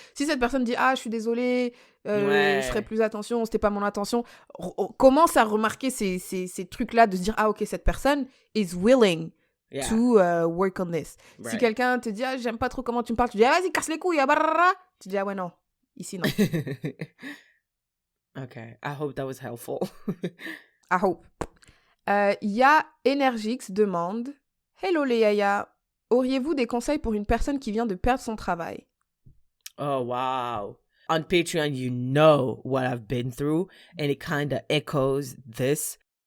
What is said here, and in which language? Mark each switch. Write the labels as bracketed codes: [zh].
[fr] Si cette personne dit, ah je suis désolée, je ferai plus attention, c'était pas mon intention, commence à remarquer ces trucs-là, de se dire, ah ok, cette personne [en] is willing to work on this. [fr] Si quelqu'un te dit, ah j'aime pas trop comment tu me parles, tu dis, ah vas-y, casse les couilles, tu dis, ah ouais non, ici non. [en] Okay, I hope that was helpful. I hope. [fr] Il y a Energix demande, hello les yaya, Auriez-vous des conseils pour une personne qui vient de perdre son travail? [en] Oh, wow. On Patreon, you know what I've been through, and it kind of echoes this.